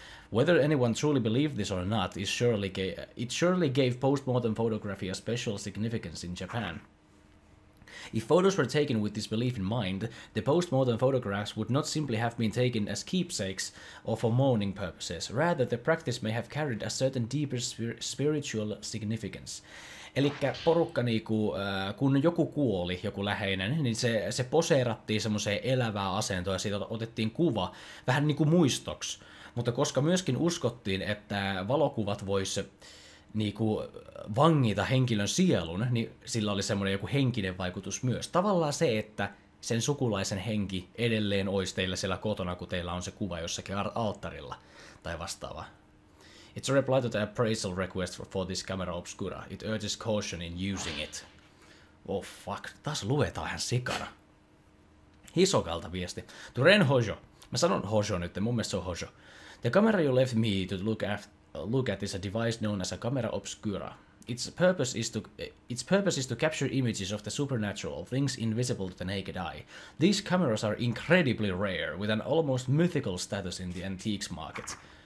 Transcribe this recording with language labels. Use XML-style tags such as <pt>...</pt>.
<en>Whether anyone truly believed this or not, it surely gave postmodern photography a special significance in Japan. If photos were taken with this belief in mind, the postmodern photographs would not simply have been taken as keepsakes or for mourning purposes. Rather, the practice may have carried a certain deeper spiritual significance.</en> <fi>Elikkä porukka niinku, kun joku kuoli, joku läheinen, niin se poseerattiin semmoiseen elävää asentoon ja siitä otettiin kuva vähän niinku muistoksi. Mutta koska myöskin uskottiin, että valokuvat vois niinku vangita henkilön sielun, niin sillä oli semmoinen joku henkinen vaikutus myös. Tavallaan se, että sen sukulaisen henki edelleen olisi teillä siellä kotona, kun teillä on se kuva jossakin alttarilla tai vastaava.</fi> <en>It's a reply to the appraisal request for this camera obscura. It urges caution in using it. Oh fuck,</en> <fi>taas luetaan ihan sikana. Hisokalta viesti.</fi> <en>To Ren Hojo.</en> <fi>Mä sanon Hojo nyt, mun mielestä se on Hojo.</fi> <en>The camera you left me to look at is a device known as a camera obscura. Its purpose is to capture images of the supernatural, things invisible to the naked eye. These cameras are incredibly rare, with an almost mythical status in the antiques market.</en>